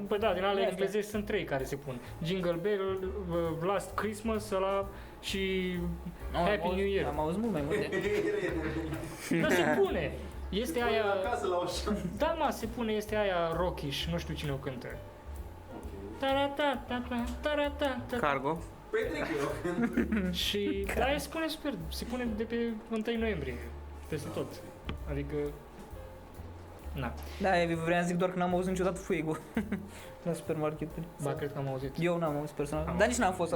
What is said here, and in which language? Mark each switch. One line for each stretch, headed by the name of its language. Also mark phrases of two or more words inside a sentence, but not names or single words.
Romanian: Păi da, din ale Astea. englezești sunt 3 care se pun. Jingle Bell, Last Christmas, ăla și Happy New Year. Am auzit mult mai multe. Dar se pune! Este aia... acasă la Oșan. Da, mă, se pune, este aia rockish, nu știu cine o cântă. Ta-ra-ta-ta-ta-ta-ra-ta-ta. Cargo. Petrec eu. Și da, se pune super, se pune de pe 1 noiembrie, peste tot. Adică, na, Da, eu vreau să zic doar că n-am auzit niciodată Fuego la supermarket. ba, cred că am auzit. Eu n-am auzit personal, Am dar nici n-am fost la